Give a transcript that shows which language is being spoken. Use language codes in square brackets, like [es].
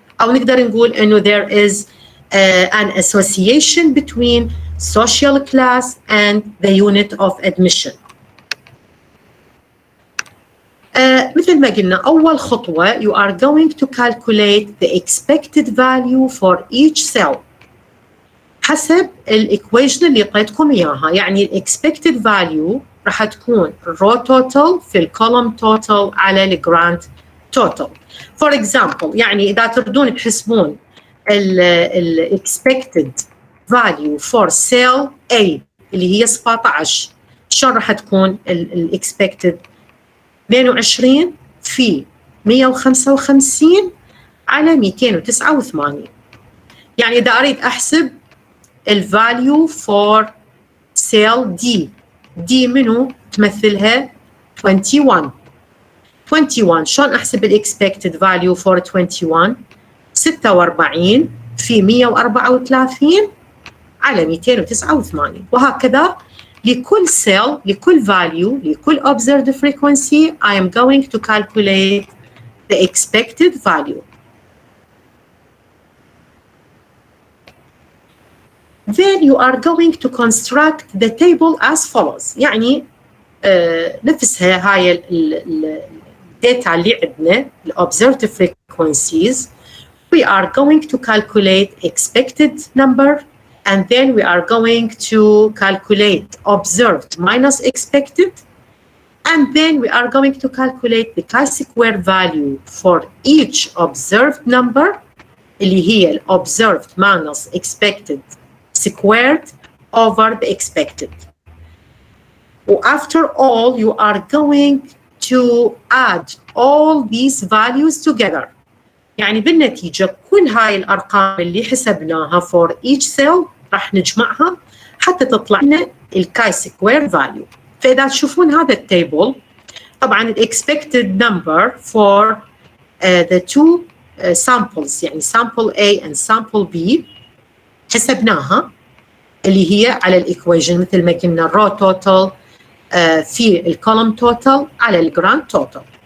[ar] أو نقدر نقول إنه [en] there is an association between social class and the unit of admission. [ar] مثل ما قلنا أول خطوة [en] you are going to calculate the expected value for each cell [ar] حسب الإيكويشن اللي قيتكم إياها. يعني الإكسبكتد فاليو راح تكون الرو توتال في الكولوم توتال على الجراند توتال. فور اكزامبل يعني إذا تردون تحسبون الإكسبكتد فاليو فور سيل A اللي هي 17. شلون راح تكون الاكسبكتد؟ 22 في 155 على 289. يعني إذا أريد أحسب الفاليو فور سيل دي، دي منو تمثلها؟ 21. 21 شلون أحسب الإكسبكتد فاليو فور 21؟ 46 في 134 على 289. وهكذا [en] لكل cell، لكل value، لكل observed frequency I am going to calculate the expected value. Then you are going to construct the table as follows. [ar] يعني نفسها هاي الداتا اللي عندنا ال [en] observed frequencies. We are going to calculate expected number, and then we are going to calculate observed minus expected, and then we are going to calculate the chi-square value for each observed number [ar] اللي هي [en] ال observed minus expected squared over the expected. After all, you are going to add all these values together. [ar] يعني بالنتيجة كل هاي الأرقام اللي حسبناها [en] for each cell [ar] راح نجمعها حتى تطلع لنا الكاي سكوير فاليو. فإذا تشوفون هذا التيبل، طبعا ال [en] expected number for the two samples، [ar] يعني [en] sample A and sample B [ar] حسبناها اللي هي على الإيكويشن مثل ما قلنا الرو توتال في الكولوم توتال على الجراند توتال.